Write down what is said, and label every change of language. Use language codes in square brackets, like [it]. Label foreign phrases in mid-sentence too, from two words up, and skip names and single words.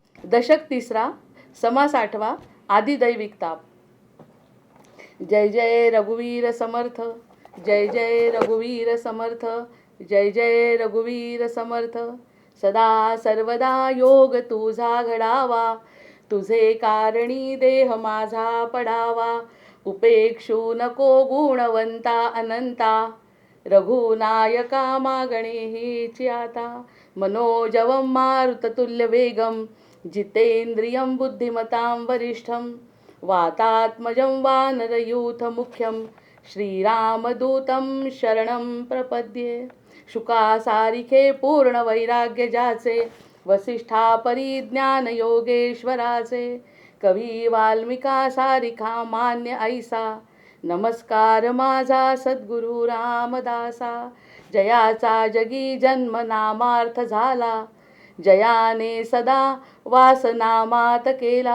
[mr] दशक तिसरा, समास आठवा, आदिदैविक ताप. जय जय रघुवीर समर्थ, जय जय रघुवीर समर्थ, जय जय रघुवीर समर्थ. सदा सर्वदा योग तुझा घडावा, तुझे कारणी देह माझा पडावा. उपेक्षू नको गुणवंता अनंता, रघुनायका मागणे हीची आता. [sa] मनोजवं मारुततुल्य वेगं, जितेंद्रियं बुद्धिमतां वरिष्ठं. वातात्मजं वानरयूथमुख्यं, श्रीरामदूतं शरणं प्रपद्ये. [mr] शुकासारिखे पूर्ण वैराग्य ज्याचे, वसिष्ठा परिज्ञान योगेश्वराचे. कवी वाल्मिका सारिखा मान्य ऐसा, नमस्कार माझा सद्गुरु रामदासा. जयाचा जगी जन्म नामार्थ झाला, जयाने सदा वासनामात केला.